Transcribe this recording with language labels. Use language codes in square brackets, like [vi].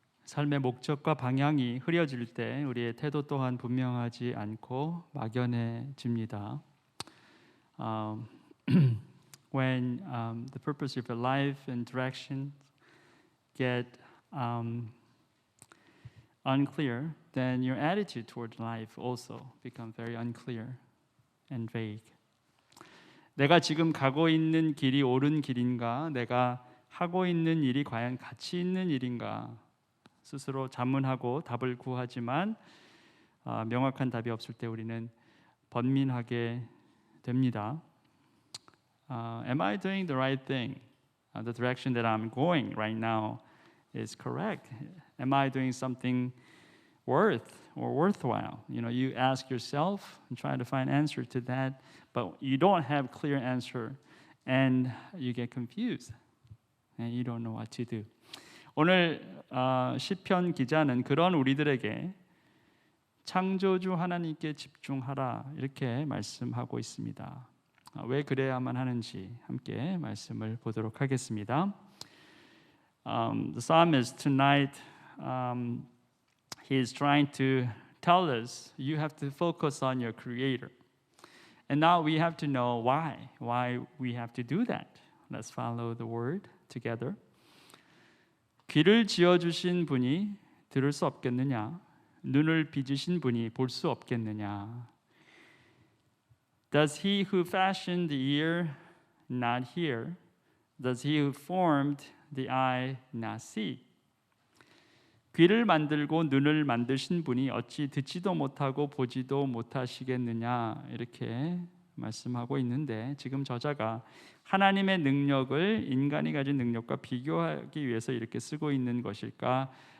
[ko] 삶의 목적과 방향이 흐려질 때 우리의 태도 또한 분명하지 않고 막연해집니다. [en] Um, when the purpose of your life and direction get unclear, then your attitude toward life also become very unclear and vague. [ko] 내가 지금 가고 있는 길이 옳은 길인가? 내가 하고 있는 일이 과연 가치 있는 일인가? 스스로 자문하고 답을 구하지만 명확한 답이 없을 때 우리는 번민하게 됩니다. [en] Am I doing the right thing? The direction that I'm going right now is correct. Am I doing something worthwhile? You ask yourself and try to find answer to that, but you don't have clear answer, and you get confused, and you don't know what to do. [ko] 오늘 시편 기자는 그런 우리들에게 창조주 하나님께 집중하라 이렇게 말씀하고 있습니다. 왜 그래야만 하는지 함께 말씀을 보도록 하겠습니다. [en] The psalmist tonight, he is trying to tell us you have to focus on your Creator. And now we have to know why we have to do that. Let's follow the word together. [ko] 귀를 지어주신 분이 들을 수 없겠느냐? 눈을 빚으신 분이 볼 수 없겠느냐? [en] Does he who fashioned the ear not hear? Does he who formed the eye not see? [ko] 귀를 만들고 눈을 만드신 분이 어찌 듣지도 못하고 보지도 못하시겠느냐? 이렇게 말씀하고 있는데 지금 저자가 하나님의 능력을 인간이 가진 능력과 비교하기 위해서 이렇게 쓰고 있는 것일까?